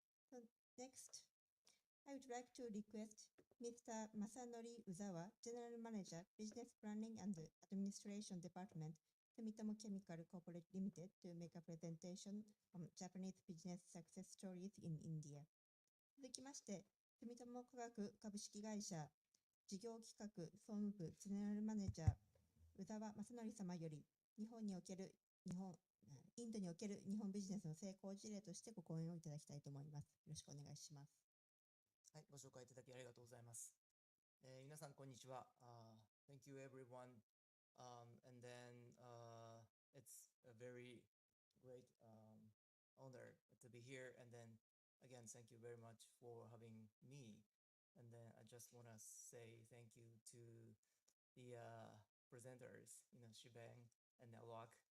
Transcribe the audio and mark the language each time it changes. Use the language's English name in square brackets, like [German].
[English] So next, I would like to request Mr. Masanori Uzawa, General Manager, Business Planning and Administration Department, Sumitomo Chemical Corporate Limited, to make a presentation on Japanese business success stories in India. [Japanese] 続きまして、住友化学株式会社事業企画総務部ゼネラルマネージャー宇沢正則様よりインドにおける日本ビジネスの成功事例としてご講演をいただきたいと思います。よろしくお願いします。はい、ご紹介いただきありがとうございます。皆さんこんにちは。 [English] Thank you everyone. And then it's a very great honor to be here. And then again, thank you very much for having me. And then I just want to say thank you to the presenters, Shibang and Alok.